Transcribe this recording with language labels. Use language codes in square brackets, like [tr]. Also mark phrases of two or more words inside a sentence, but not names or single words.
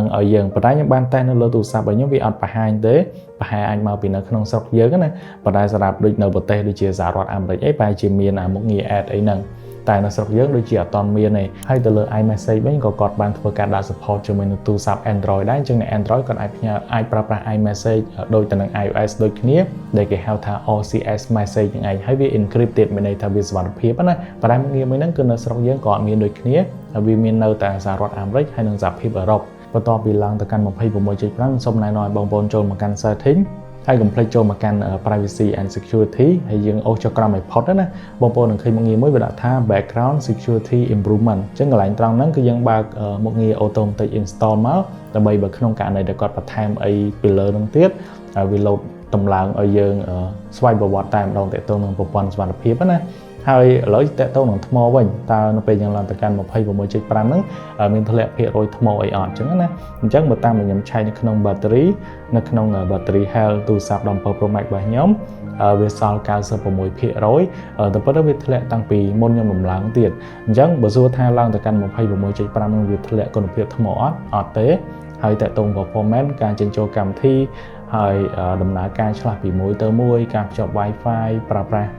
[km] ឲ្យយើងប៉ុន្តែខ្ញុំបានតេស្តនៅលើទូរស័ព្ទរបស់ខ្ញុំវាអត់បង្ហាញទេប្រហែលអាចមកពីនៅក្នុងស្រុកយើងណាប៉ុន្តែសម្រាប់ដូចនៅប្រទេសដូចជាសហរដ្ឋអាមេរិកអីប្រហែលជាមានមុខងារ add អីហ្នឹងតែនៅស្រុកយើងដូចជាអត់ទាន់មានទេហើយទៅលើ iMessage វិញក៏គាត់បានធ្វើការដាក់ support ជាមួយនឹងទូរស័ព្ទ Android ដែរអញ្ចឹងអ្នក Android គាត់អាចប្រើប្រាស់ iMessage ដូចទៅនឹង iOS ដូចគ្នាដែលគេហៅថា [en] OCS message [km] ហ្នឹងឯងហើយវា encrypted មានន័យថាវាសុវត្ថិភាពណាប៉ុន្តែមុខងារមួយហ្នឹងគឺនៅស្រុកយើងក៏អត់មានដូចគ្នាហើយ វាមាននៅតែសហរដ្ឋអាមេរិកហើយនិងសហភាពអឺរ៉ុបបន្ទាប់ពីឡើងទៅកាន់ 26.5 សូមណែនាំឲ្យបងប្អូនចូលមកកាន់ setting ហើយកុំភ្លេចចូលមកកាន់ [en] privacy and security [km] ហើយយើងអូសចុះក្រោមឲ្យផុតណាបងប្អូននឹងឃើញមុខងារមួយវាដាក់ថា [en] background security improvement [km] អញ្ចឹងកន្លែងត្រង់ហ្នឹងគឺយើងបើកមុខងារ [en] automatic install [km] មកដើម្បីបើក្នុងករណីដែលគាត់បន្ថែមអីពីលើហ្នឹងទៀតវា load តម្លើងឲ្យយើងស្វ័យប្រវត្តិតែ ម្ដងតទៅនឹងប្រព័ន្ធសុវត្ថិភាពណាហើយឥឡូវតទៅនឹងថ្មវិញតើនៅពេលយើងឡើងទៅកាន់ 26.5 ហ្នឹងមានធ្លាក់ភាគរយថ្មអីអត់អញ្ចឹងណាអញ្ចឹងបើតាមខ្ញុំឆែកនៅក្នុង battery នៅក្នុង [en] battery health [km] ទូរស័ព្ទ17 Pro Max របស់ខ្ញុំវាសល់ 96% តែប៉ុន្តែវាធ្លាក់តាំងពី មុនខ្ញុំដំឡើងទៀតអញ្ចឹងបើសួរថាឡើងទៅកាន់ 26.5 ហ្នឹងវាធ្លាក់គុណភាពថ្មអត់ទេហើយតទៅ performance ការចេញចូលកម្មវិធីហើយដំណើរការឆ្លាស់ពីមួយទៅមួយការភ្ជាប់ Wi-Fi ប្រើប្រាស់